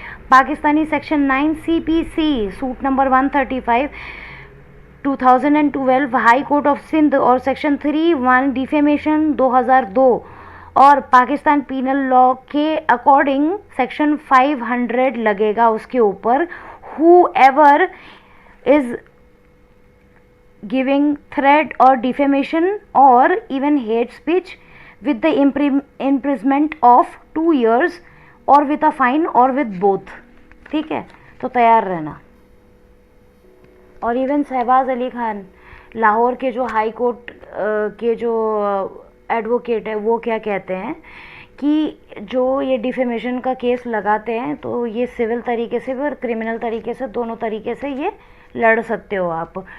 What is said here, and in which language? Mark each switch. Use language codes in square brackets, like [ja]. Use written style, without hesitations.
[hi] Pakistani section 9 CPC suit number 135 2012 high court of Sindh और section 3(1) defamation 2002 और Pakistan penal law के according section 500 लगेगा उसके ऊपर। [en] whoever is giving threat or defamation or even hate speech with the imprisonment of 2 years or with a fine or with both। [hi] ठीक है, तो तैयार रहना। और इवन शहबाज अली खान लाहौर के जो हाई कोर्ट के जो एडवोकेट है वो क्या कहते हैं कि जो ये डिफेमेशन का केस लगाते हैं तो ये सिविल तरीके से भी और क्रिमिनल तरीके से, दोनों तरीके से ये लड़ सकते हो आप।